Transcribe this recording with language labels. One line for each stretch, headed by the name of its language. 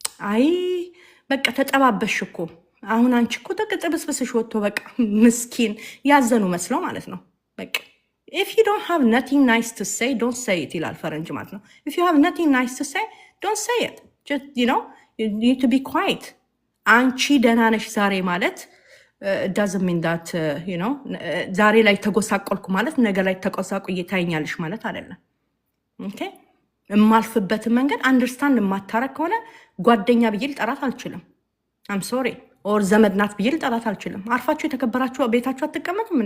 Amharic: አይ በቃ ተጠባበሽ እኮ አሁን አንቺ እኮ ተቀጥብስብስሽ ወጥቶ በቃ ምስኪን ያዘኑ መስለው ማለት ነው። በቃ
English: if you don't have nothing nice to say, don't say it
Amharic: ይላል ፈረንጅ ማለት ነው።
English: if you have nothing nice to say, don't say it. just you need to be quiet.
Amharic: አንቺ ደህና ነሽ ዛሬ ማለት
English: doesn't mean that
Amharic: ዛሬ ላይ ተጎሳቆልኩ ማለት ነገ ላይ ተቆሳቁ እየታየኛለሽ ማለት አይደለም። ኦኬ የማልፍበትን መንገድ አንደርስታንድ የማታረግ ከሆነ ጓደኛ ብዬ ልጠራት አልችልም። አም ሶሪ ኦር ዘመድ ናት ብዬ ልጠራት አልችልም። አርፋችሁ የተከበራችሁ ቤታችሁ አትቀመጡም?